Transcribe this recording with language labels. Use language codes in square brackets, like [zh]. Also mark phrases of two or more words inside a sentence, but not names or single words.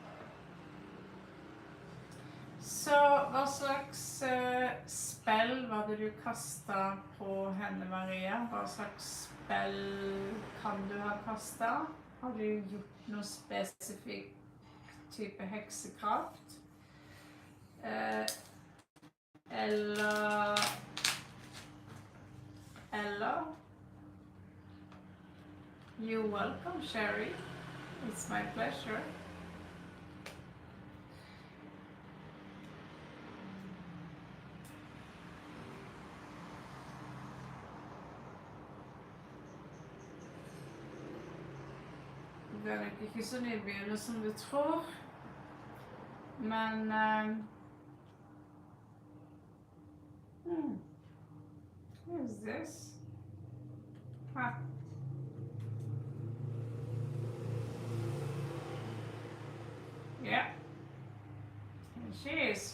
[no] Så hva slags spill var det du kastet på henne, Maria? Hva slags spill kan du ha kastet? Har du gjort noe spesifikk type heksekraft? [en] Eller You're welcome, Sherry. It's my pleasure. [no] Det er nok ikke så nybegynner som du tror, men [en] what is this? Huh. Yeah, and she is.